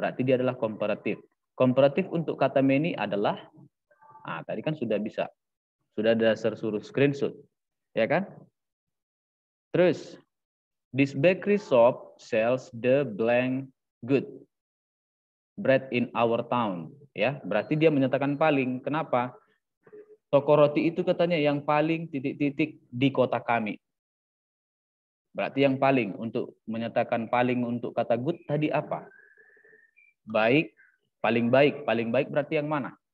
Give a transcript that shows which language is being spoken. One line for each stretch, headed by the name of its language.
Indonesian: Berarti dia adalah komparatif. Komparatif untuk kata many adalah, tadi kan sudah bisa. Sudah ada suruh screenshot, ya kan? Terus,
English: this bakery shop sells the blank good bread in our town.
Indonesian: Ya, berarti dia menyatakan paling. Kenapa? Toko roti itu katanya yang paling titik-titik di kota kami. Berarti yang paling untuk menyatakan paling untuk kata good tadi apa? Baik, paling baik. Paling baik berarti yang mana?